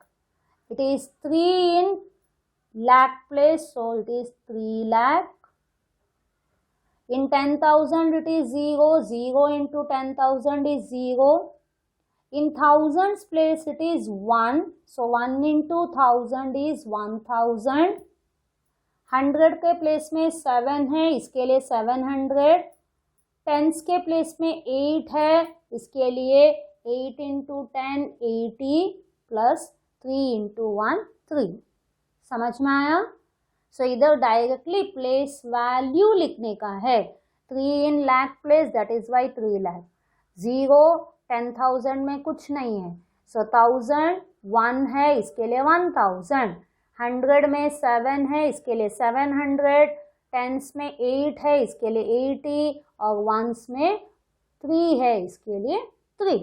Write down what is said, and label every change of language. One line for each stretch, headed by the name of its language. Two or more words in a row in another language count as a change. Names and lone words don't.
English: It is 3 in lakh place, so it is 3 lakh. In 10,000 it is 0, 0 into 10,000 is 0. In thousands place it is 1, so 1 into 1,000 is 1,000.
Hindi: 100 के प्लेस में 7 है, इसके लिए 700. टेंस के प्लेस में 8 है, इसके लिए
English: 8 into 10 80 plus 3 into 1 3.
Hindi: समझ में आया? सो इधर डायरेक्टली
English: place value
Hindi: लिखने का है.
English: 3 in lakh place, that is why 3 lakh.
Hindi: 0 10,000 में कुछ नहीं है, सो 1,000 1 है, इसके लिए 1,000. 100 में 7 है, इसके लिए 700. टेंस में 8 है, इसके लिए 80, और वंस में 3 है, इसके लिए 3.